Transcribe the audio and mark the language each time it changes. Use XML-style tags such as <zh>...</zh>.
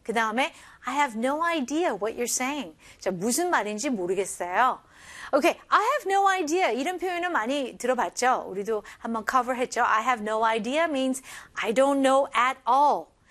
<ko>그 다음에,</ko> <en>I have no idea what you're saying.</en> <ko>자, 무슨 말인지 모르겠어요.</ko> <en>Okay, I have no idea.</en> <ko>이런 표현은 많이 들어봤죠? 우리도 한번 cover 했죠?</ko> <en>I have no idea means I don't know at all.</en>